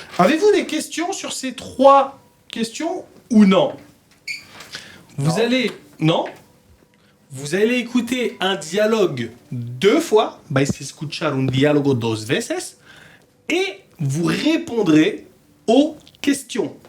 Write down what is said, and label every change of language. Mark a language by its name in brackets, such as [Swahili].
[French] Avez-vous des questions sur ces trois questions ou non? Vous allez... Non? Vous allez écouter un dialogue 2 fois. [Spanish] Vais a escuchar un diálogo 2 veces. [French] Et vous répondrez aux questions.